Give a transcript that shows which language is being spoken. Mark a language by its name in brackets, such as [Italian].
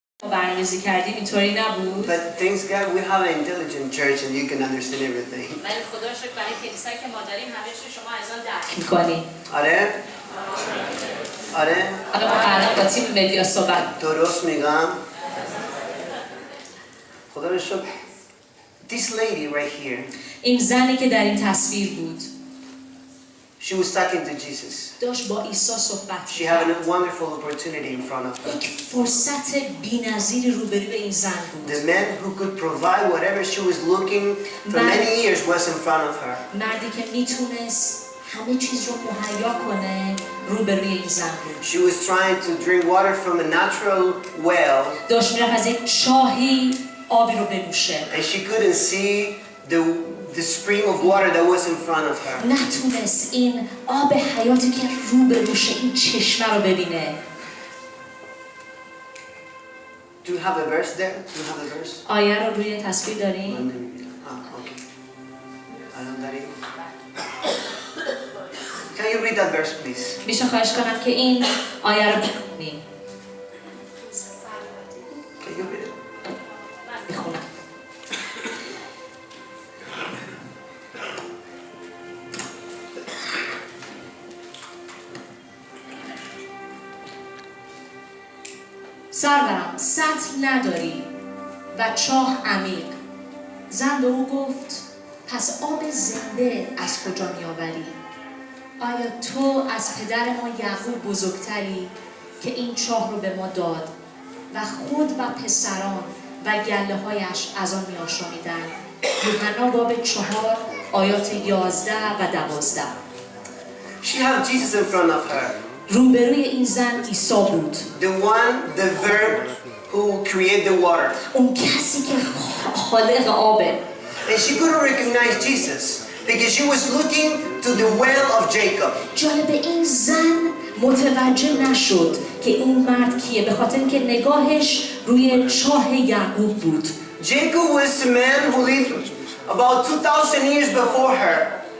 [Persian] برنامه‌ریزی کردیم اینطوری نبود. [English] But thanks God we have an intelligent church and you can understand everything. [Persian] ولی خدا شکر برای کلیسایی که ما داریم همه چیز شما از آن درک می‌کنی. آره؟ آره؟ حالا ما الان با تیم مدیا صحبت. درست میگم. خدا رو شکر. [English] This lady right here. [Persian] این زنی که در این تصویر بود. [English] She was talking to Jesus. [Persian] داشت با عیسی صحبت [English] She had a wonderful opportunity in front of her. [Persian] یک فرصت بی‌نظیری روبروی این زن بود. [English] The man who could provide whatever she was looking for many years was in front of her. [Persian] مردی که میتونست همه چیز رو مهیا کنه روبروی این زن بود. [English] She was trying to drink water from a natural well. [Persian] داشت میرفت از یک چاهی آبی رو بنوشه. [English] And she couldn't see the spring of water that was in front of her. [Persian] نتونست این آب حیاتی که روبروشه این چشمه رو ببینه. [English] Do you have a verse there? Do you have a verse? [Persian] آیه رو روی تصویر داریم؟ [English] Okay. Can you read that verse please? [Persian] میشه خواهش کنم که این آیه رو بخونیم. [English] Can you read it? [Persian] بخونم. سرورم سطل نداری و چاه عمیق. زن به او گفت پس آب زنده از کجا می آوری؟ آیا تو از پدر ما یعقوب بزرگتری که این چاه رو به ما داد و خود و پسران و گله هایش از آن می آشامیدند؟ یوحنا باب 4 آیات 11 و 12. [English] She had Jesus in front of her. [Persian] روبروی این زن عیسی بود. [English] The verb who created the water. [Persian] اون کسی که خالق آبه. [English] And she couldn't recognize Jesus because she was looking to the well of Jacob. [Persian] جالب این زن متوجه نشد که این مرد کیه به خاطر اینکه نگاهش روی چاه یعقوب بود. [English] Jacob was the man who lived about 2000 years before her.